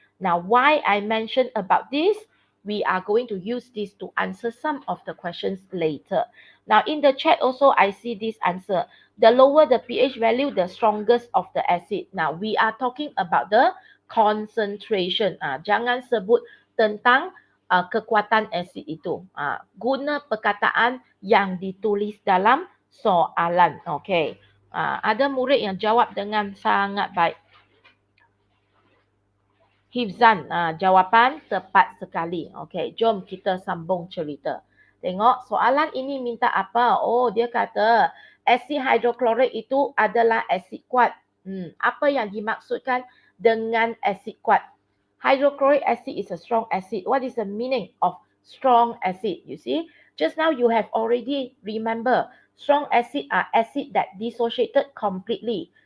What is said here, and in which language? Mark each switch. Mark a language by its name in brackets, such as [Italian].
[English] Now, why I mentioned about this? We are going to use this to answer some of the questions later. Now, in the chat also, I see this answer. The lower the pH value, the strongest of the acid. Now, we are talking about the concentration. [Malay] Jangan sebut tentang kekuatan asid itu. Guna perkataan yang ditulis dalam soalan. Okay. Ada murid yang jawab dengan sangat baik. Hifzan, jawapan tepat sekali. Okey, jom kita sambung cerita. Tengok, soalan ini minta apa? Oh, dia kata asid hidroklorik itu adalah asid kuat. Apa yang dimaksudkan dengan asid kuat? [English] Hydrochloric acid is a strong acid. What is the meaning of strong acid? You see, just now you have already remember, strong acid are acid that dissociated completely.